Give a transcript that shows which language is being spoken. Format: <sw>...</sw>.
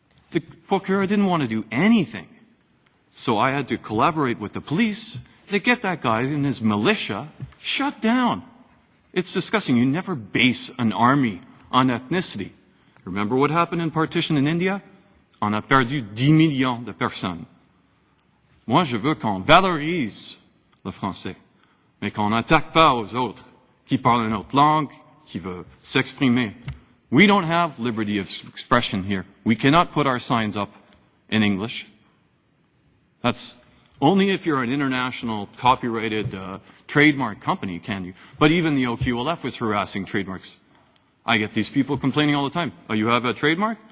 <en>The Procureur didn't want to do anything. So I had to collaborate with the police to get that guy and his militia shut down. It's disgusting. You never base an army on ethnicity. Remember what happened in partition in India?</en> <fr>On a perdu 10 millions de personnes. Moi, je veux qu'on valorise le français, mais qu'on n'attaque pas aux autres qui parlent une autre langue, qui veulent s'exprimer.</fr> <en>We don't have liberty of expression here. We cannot put our signs up in English. That's only if you're an international copyrighted trademark company can you. But even the OQLF was harassing trademarks. I get these people complaining all the time. Oh, you have a trademark?</en>